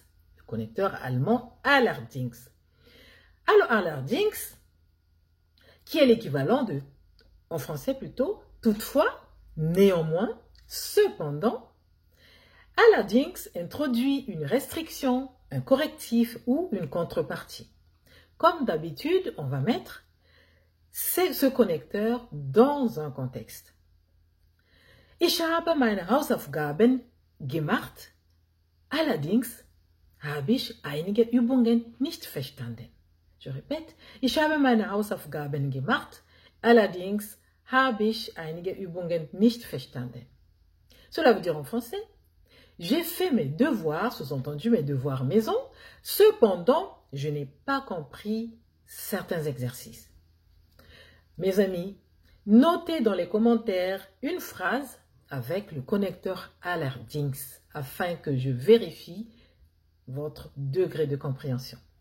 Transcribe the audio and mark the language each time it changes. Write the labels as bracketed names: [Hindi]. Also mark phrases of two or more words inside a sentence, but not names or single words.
[French] Le connecteur allemand Allerdings. Alors, Allerdings, qui est l'équivalent de, en français plutôt, toutefois, néanmoins, cependant, Allerdings introduit une restriction, un correctif ou une contrepartie. Comme d'habitude, on va mettre ce connecteur dans un contexte. [German] Ich habe meine Hausaufgaben gemacht, allerdings habe ich einige Übungen nicht verstanden. [French] Je répète, [German] ich habe meine Hausaufgaben gemacht, allerdings habe ich einige Übungen nicht verstanden. [French] Cela veut dire en français, j'ai fait mes devoirs, sous-entendu mes devoirs maison, cependant, je n'ai pas compris certains exercices. Mes amis, notez dans les commentaires une phrase avec le connecteur Allerdings afin que je vérifie votre degré de compréhension.